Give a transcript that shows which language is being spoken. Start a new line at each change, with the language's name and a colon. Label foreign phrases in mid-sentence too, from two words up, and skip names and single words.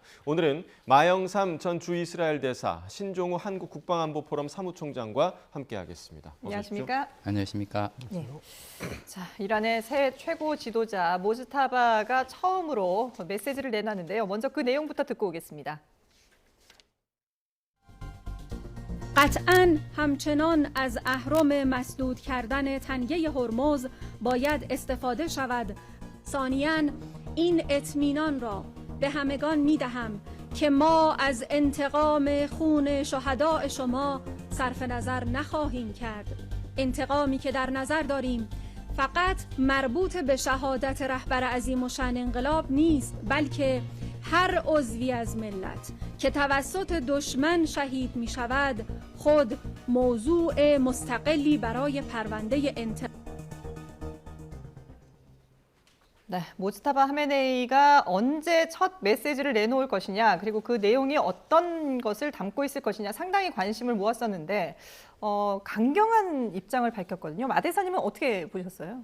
Korean: 오늘은 마영삼 전 주이스라엘 대사, 신종우 한국 국방안보포럼 사무총장과 함께하겠습니다. 안녕하십니까? 안녕하십니까? 네. 자, 이란의 새 최고 지도자 모스타바가 처음으로 메시지를 내놨는데요. 먼저 그 내용부터 듣고 오겠습니다.
Persian: قطعاً همچنان از اهرم مسدود کردن تنگه هرمز باید استفاده شود. ثانیاً این اطمینان را به همگان می‌دهم که ما از انتقام خون شهداء شما صرف نظر نخواهیم کرد. انتقامی که در نظر داریم فقط مربوط به شهادت رهبر عظیم الشأن انقلاب نیست، بلکه هر عضوی از ملت که توسط دشمن شهید می شود خود موضوع مستقلی برای پرونده انتقام.
Korean: 네, 모스타바 하메네이가 언제 첫 메시지를 내놓을 것이냐, 그리고 그 내용이 어떤 것을 담고 있을 것이냐 상당히 관심을 모았었는데 강경한 입장을 밝혔거든요. 마 대사님은 어떻게 보셨어요?